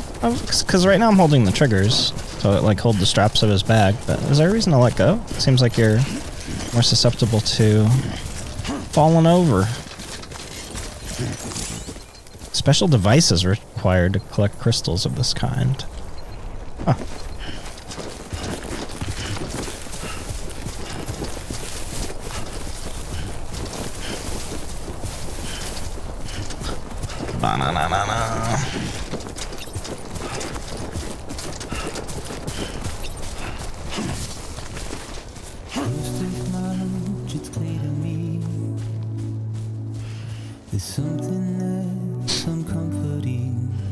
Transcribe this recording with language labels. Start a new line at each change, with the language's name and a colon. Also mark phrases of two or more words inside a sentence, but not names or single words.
English: Because right now I'm holding the triggers, so it like hold the straps of his bag. But is there a reason to let go? It seems like you're more susceptible to falling over. Special devices required to collect crystals of this kind. Huh. Ba-na-na-na-na. It's clear to me there's something that's uncomforting.